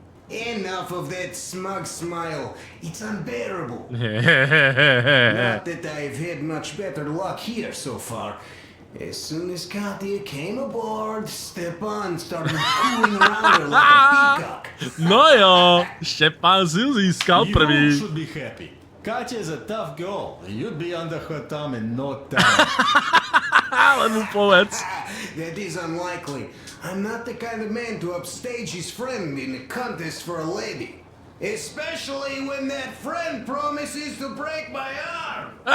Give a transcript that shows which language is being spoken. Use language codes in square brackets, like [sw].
[en] Enough of that smug smile. It's unbearable. Not that I've had much better luck here so far. As soon as Katya came aboard, Stepan started cooling around her like a peacock. [sk] No jo, Štěpán si ju získal prvý. [en] You should be happy. Katya is a tough girl. You'd be under her thumb in no time. [sk] Ale mu povedz. [en] That is unlikely. I'm not the kind of man to upstage his friend in a contest for a lady. Especially when that friend promises to break my arm.